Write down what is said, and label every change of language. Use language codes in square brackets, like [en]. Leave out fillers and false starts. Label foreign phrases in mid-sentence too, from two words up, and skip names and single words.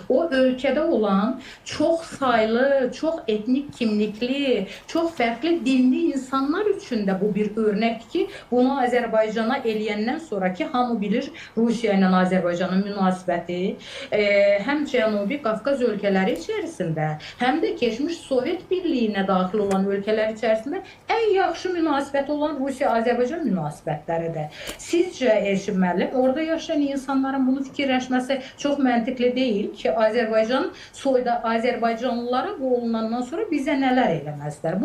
[tr] O ülkede olan çok sayılı, çok etnik kimlikli, çok farklı dinli insanlar için de bu bir örnek [az] ki bunu Azerbaycan'a eləyəndən sonraki hamı bilir Rusya ile Azerbaycanın münasibəti hem Cənubi Qafqaz ölkələri içerisinde hem de geçmiş Sovyet Birliği'ne daxil olan ölkələr içərisində ən yaxşı münasibət olan Rusiya-Azərbaycan münasibətləridir. Sizcə Elçin müəllim, orada yaşayan insanların bunu fikirləşməsi çox məntiqli deyil ki, Azərbaycan soyda Azərbaycanlılara bu olunandan sonra bizə nələr eləməzlər?